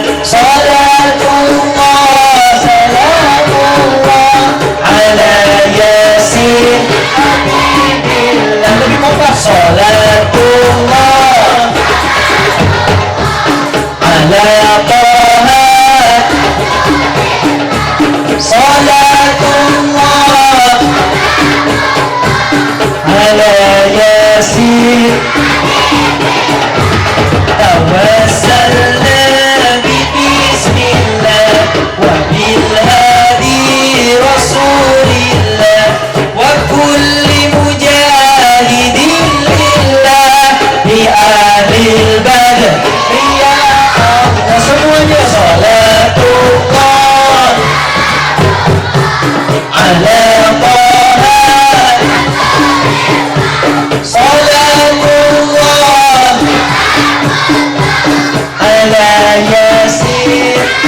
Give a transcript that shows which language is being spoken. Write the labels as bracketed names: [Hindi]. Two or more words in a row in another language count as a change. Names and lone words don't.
[Arabic] صلاة الله سلام الله على يس حبيب الله. [Indonesian] Lebih kompak. [Arabic] صلاة الله على طه. صلاة الله على يس. توسلنا بسم الله وبالهادي رسول الله وكل مجاهد لله بأهل البدر يا الله. Semuanya صلاة الله على طه. صلاة الله على يس.